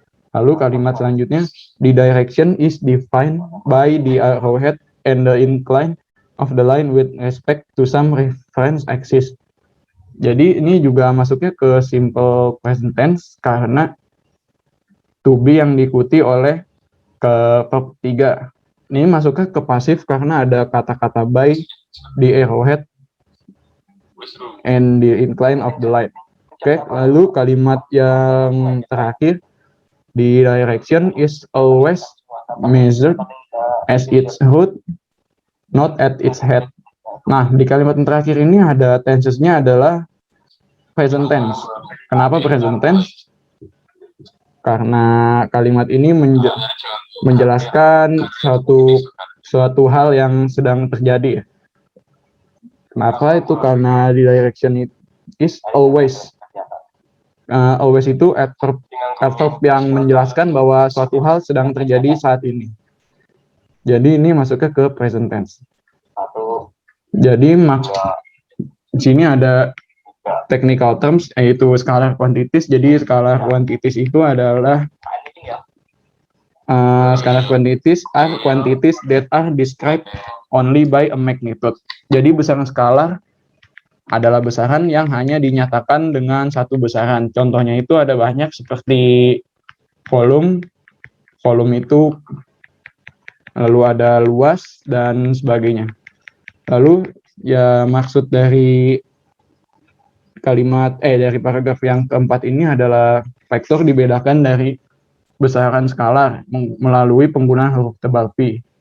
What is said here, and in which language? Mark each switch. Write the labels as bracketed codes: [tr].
[en] Lalu kalimat selanjutnya, the direction is defined by the arrowhead and the incline of the line with respect to some reference axis. [id] Jadi ini juga masuknya ke simple present tense karena to be yang diikuti oleh ke verb 3. Ini masuknya ke pasif karena ada kata-kata by, the arrowhead, and the incline of the line. [en] Oke, lalu kalimat yang terakhir, the direction is always measured as its root, not at its head. [id] Nah, di kalimat yang terakhir ini ada tenses-nya adalah present tense. Kenapa present tense? Karena kalimat ini menjelaskan suatu hal yang sedang terjadi. Kenapa itu? [en] Karena the direction is always. [id] Always itu adverb yang menjelaskan bahwa suatu hal sedang terjadi saat ini. Jadi ini masuknya ke present tense. Jadi di sini ada technical terms yaitu scalar quantities. [en] Jadi scalar quantities itu adalah scalar quantities are quantities that are described only by a magnitude. [id] Jadi besaran skalar adalah besaran yang hanya dinyatakan dengan satu besaran. Contohnya itu ada banyak seperti volume. Volume itu lalu ada luas dan sebagainya. Lalu ya maksud dari dari paragraf yang keempat ini adalah vektor dibedakan dari besaran skalar melalui penggunaan huruf tebal P.